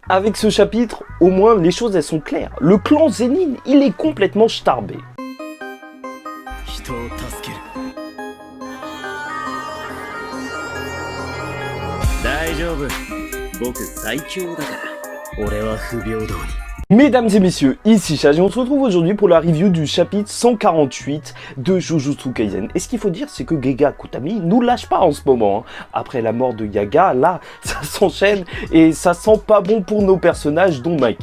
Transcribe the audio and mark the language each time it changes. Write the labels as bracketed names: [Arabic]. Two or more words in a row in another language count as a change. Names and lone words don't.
[French] Avec ce chapitre, au moins les choses elles sont claires. Le clan Zenin, il est complètement starbé. [Japanese] 人を助ける。大丈夫。僕最強だから。俺は不平等に。 [French] Mesdames et messieurs, ici Chaz et on se retrouve aujourd'hui pour la review du chapitre 148 de Jujutsu Kaisen. Et ce qu'il faut dire, c'est que Gege Akutami nous lâche pas en ce moment. Après la mort de Yaga, là, ça s'enchaîne et ça sent pas bon pour nos personnages, dont Maki.